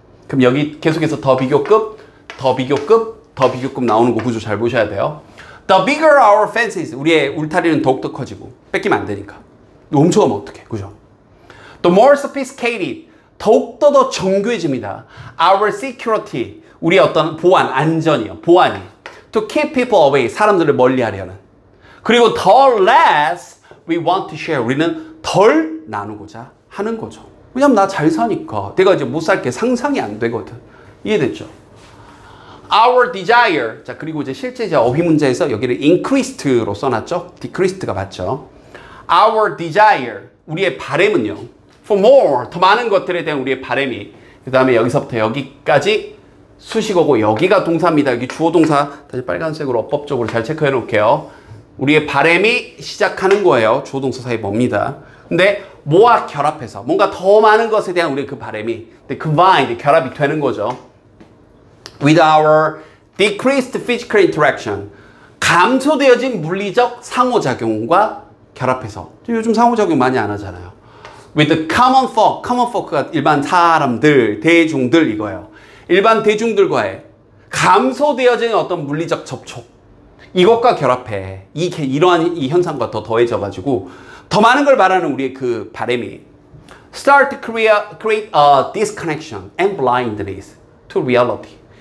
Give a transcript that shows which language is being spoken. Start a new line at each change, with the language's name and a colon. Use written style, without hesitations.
Korean: 그럼 여기 계속해서 더 비교급, 더 비교급, 더 비교급 나오는 거 구조 잘 보셔야 돼요.
English: The bigger our fences,
Korean: 우리의 울타리는 더욱더 커지고 뺏기면 안 되니까. 훔쳐가면 어떡해, 그죠?
English: The more sophisticated,
Korean: 더욱더 더 정교해집니다.
English: Our security,
Korean: 우리의 어떤 보안, 안전이요, 보안이.
English: To keep people away,
Korean: 사람들을 멀리하려는.
English: 그리고 the less we want to share,
Korean: 우리는 덜 나누고자 하는 거죠. 왜냐면 나 잘 사니까 내가 이제 못 살게 상상이 안 되거든. 이해됐죠?
English: Our desire.
Korean: 자, 그리고 이제 실제 이제 어휘 문제에서 여기를 increased로 써놨죠? decreased가 맞죠?
English: Our desire.
Korean: 우리의 바램은요.
English: For more.
Korean: 더 많은 것들에 대한 우리의 바램이. 그 다음에 여기서부터 여기까지 수식어고 여기가 동사입니다. 여기 주어 동사 다시 빨간색으로 어법적으로 잘 체크해 놓을게요. 우리의 바램이 시작하는 거예요. 주어 동사 사이 뭡니다. 근데 뭐와 결합해서 뭔가 더 많은 것에 대한 우리의 그 바램이 combined, 결합이 되는 거죠.
English: With our decreased physical interaction,
Korean: 감소되어진 물리적 상호작용과 결합해서. 요즘 상호작용 많이 안 하잖아요.
English: With the common folk
Korean: 가 일반 사람들, 대중들 이거예요. 일반 대중들과의 감소되어진 어떤 물리적 접촉, 이것과 결합해 이러한 이 현상과 더 더해져가지고 더 많은 걸 말하는 우리의 그 바람이
English: start to create a disconnection and blindness to reality.